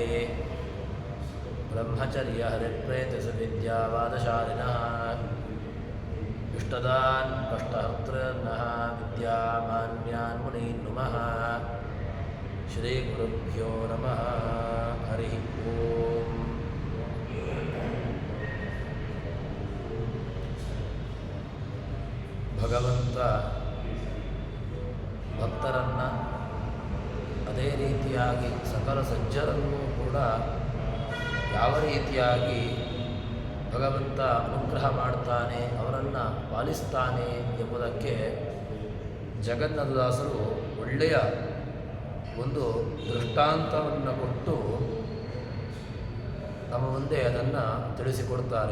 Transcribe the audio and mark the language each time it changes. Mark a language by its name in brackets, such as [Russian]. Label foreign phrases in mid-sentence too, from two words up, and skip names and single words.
[Sanskrit] ब्रह्मचर्य हरिप्रेतिसुविद्यावादशालिनः इष्टदान् कष्टहर्तॄन्नः विद्यामान्यान् मुनीन् नुमः। श्रीगुरुभ्यो नमः हरिः ओम्। [Kannada] ಭಗವಂತ ಭಕ್ತರನ್ನು ಅದೇ ರೀತಿಯಾಗಿ ಸಕಲ ಸಜ್ಜರನ್ನೂ ಕೂಡ ಯಾವ ರೀತಿಯಾಗಿ ಭಗವಂತ ಅನುಗ್ರಹ ಮಾಡ್ತಾನೆ, ಅವರನ್ನು ಪಾಲಿಸ್ತಾನೆ ಎಂಬುದಕ್ಕೆ ಜಗನ್ನಾಥದಾಸರು ಒಳ್ಳೆಯ ಒಂದು ದೃಷ್ಟಾಂತವನ್ನು ಕೊಟ್ಟು ನಮ್ಮ ಮುಂದೆ ಅದನ್ನು ತಿಳಿಸಿಕೊಡ್ತಾರೆ.